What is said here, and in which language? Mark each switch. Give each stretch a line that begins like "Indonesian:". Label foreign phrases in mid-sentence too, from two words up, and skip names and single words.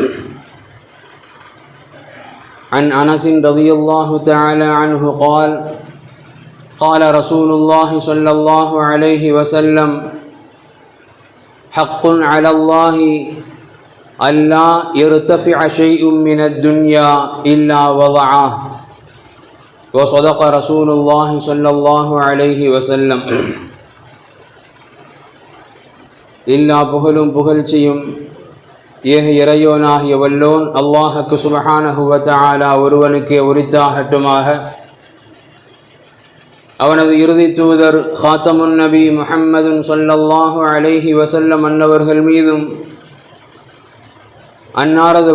Arabic: عن أنس رضي الله تعالى عنه قال: قال رسول الله صلى الله عليه وسلم: حق على الله ألا يرتفع شيء من الدنيا إلا وضعه. وصدق رسول الله صلى الله عليه وسلم.
Tamil: எல்லா புகழும் புகழ்ச்சியும் ஏக இறையோனாகிய வல்லோன் அல்லாஹுக்கு
Arabic: سبحانه وتعالى
Tamil: ஒருவனுக்கே உரித்தாகட்டுமாக. அவனது இறுதி தூதர்
Arabic: خاتم النبي محمد صلى الله عليه وسلم
Tamil: அன்னவர்கள் மீதும் அன்னாரது